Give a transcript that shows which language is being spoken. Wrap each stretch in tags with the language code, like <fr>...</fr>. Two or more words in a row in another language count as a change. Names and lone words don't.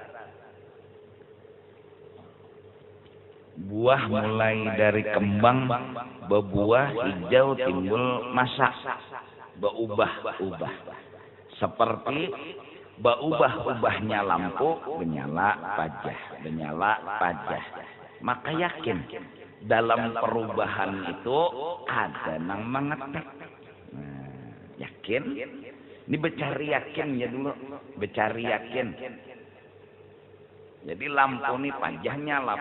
<id>Buah mulai dari kembang, berbuah hijau timbul masak, berubah-ubah. Seperti berubah-ubahnya lampu, menyala pajah. Maka yakin dalam perubahan itu ada</id> <bjn>nang mengetek.</bjn> <id>Nah, yakin?</id> <bjn>Ini becari yakin ya dulu, becari yakin. Jadi lampu ini pajah nyala.</bjn>